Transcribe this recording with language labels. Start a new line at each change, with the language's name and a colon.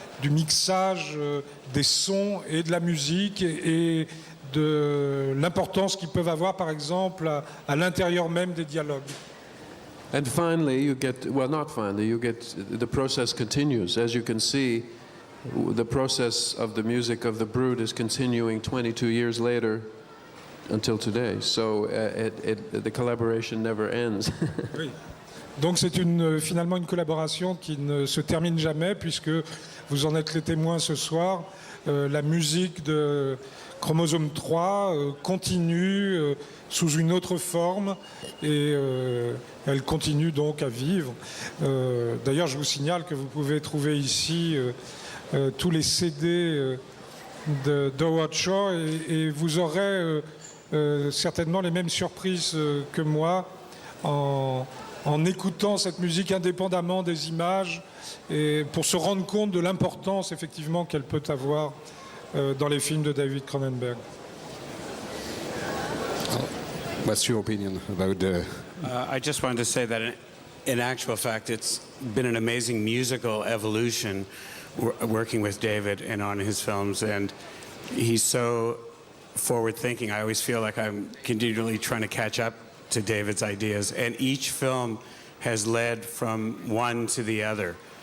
French: mixage des sons et de la musique et de l'importance qu'ils peuvent avoir, par exemple, à l'intérieur même des dialogues.
English: And finally, the process continues. As you can see, the process of the music of The Brood is continuing 22 years later until today. So the collaboration never ends.
French: Oui. Donc c'est finalement une collaboration qui ne se termine jamais, puisque vous en êtes les témoins ce soir. La musique de Chromosome 3 continue sous une autre forme, et elle continue donc à vivre. D'ailleurs, je vous signale que vous pouvez trouver ici tous les CD d'Howard Shore, et vous aurez certainement les mêmes surprises que moi en écoutant cette musique indépendamment des images, et pour se rendre compte de l'importance effectivement qu'elle peut avoir dans les films de David Cronenberg.
English: What's your opinion about the... I just wanted to say that in actual fact, it's been an amazing musical evolution working with David and on his films, and he's so forward-thinking. I always feel like I'm continually trying to catch up to David's ideas, and each film has led from one to the other.